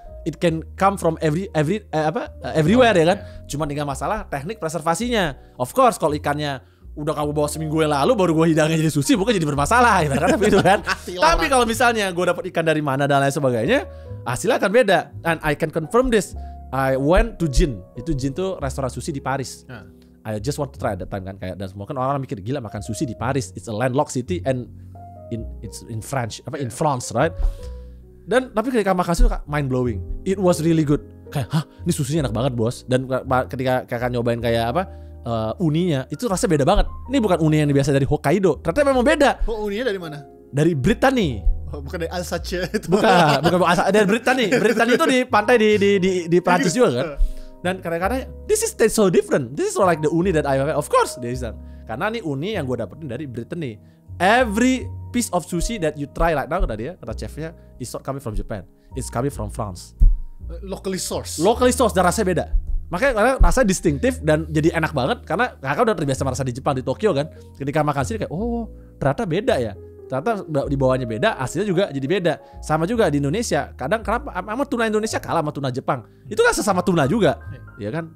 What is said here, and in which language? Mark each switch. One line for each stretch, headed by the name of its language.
English: It can come from everywhere
Indonesian: ya kan. Cuma tinggal masalah teknik preservasinya.
English: Of course
Indonesian: kalau ikannya udah kamu bawa seminggu yang lalu baru gue hidangnya jadi sushi bukan jadi bermasalah ibaratnya begitu kan. Tapi kalau misalnya gue dapat ikan dari mana dan lain sebagainya, hasilnya akan beda.
English: And I can confirm this. I went to Jin.
Indonesian: Itu Jin tuh restoran sushi di Paris.
English: I just want to try at that time
Indonesian: kan, kayak dan semua kan orang mikir gila makan sushi di Paris.
English: It's a landlocked city and it's in French in France, right?
Indonesian: Dan tapi ketika makan itu
English: mind blowing. It was really good.
Indonesian: Kayak, ini susinya enak banget bos. Dan ketika kakak nyobain kayak uninya, itu rasanya beda banget. Ini bukan uni yang biasa dari Hokkaido. Ternyata memang beda. Uninya dari mana? Dari Brittany. Bukan dari Alsace itu. Bukan dari Brittany. Brittany itu di pantai di Prancis juga kan. Dan kadang-kadang
English: this is so different. This is like the uni that I have.
Indonesian: Of course, karena nih uni yang gue dapetin dari Brittany.
English: Every piece of sushi that you try right now
Indonesian: kata chefnya
English: is not coming from Japan, it's coming from France. Locally sourced
Indonesian: dan rasanya beda. Makanya rasanya distinktif dan jadi enak banget karena kakak udah terbiasa merasa di Jepang di Tokyo kan. Ketika makan sini kayak ternyata beda ya. Ternyata di bawahnya beda, hasilnya juga jadi beda. Sama juga di Indonesia. Kadang kenapa sama tuna Indonesia kalah sama tuna Jepang? Itu kan sesama tuna juga. Ya kan?